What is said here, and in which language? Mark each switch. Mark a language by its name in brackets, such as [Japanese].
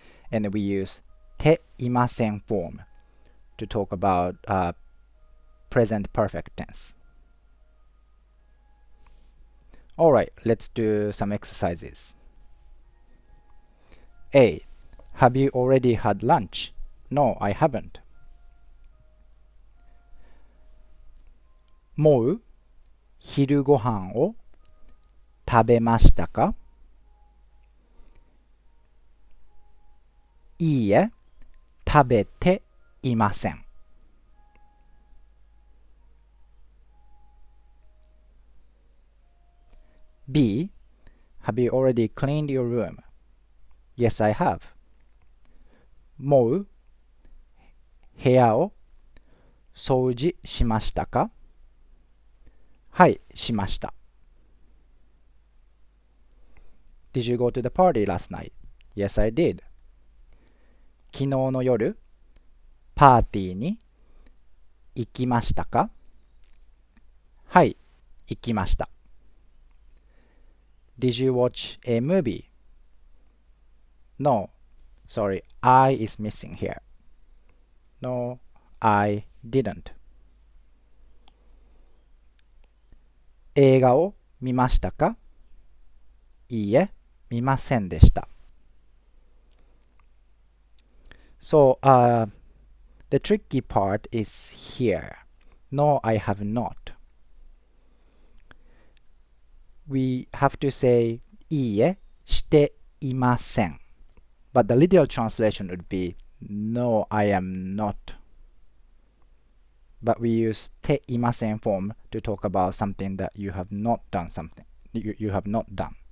[English] And we use ていません form to talk about present perfect tense. Alright, let's do some exercises. A. Have you already had lunch? No, I haven't. [Japanese] もう昼ご飯を食べましたか？いいえ、食べていません。 [English] B. Have you already cleaned your room? Yes, I have. [Japanese] もう部屋を掃除しましたか？はい、しました。 [English] Did you go to the party last night? Yes, I did. [Japanese] 昨日の夜、パーティーに行きましたか？はい、行きました。 [English] Did you watch a movie? No. Sorry, I is missing here. No, I didn't. [Japanese] 映画を見ましたか？いいえ、見ませんでした。 [English] So, the tricky part is here. No, I have not. We have to say [Japanese] いいえ、していません。 [English] But the literal translation would be No, I am not. But we use ていません form to talk about something that you have not done something. You have not done.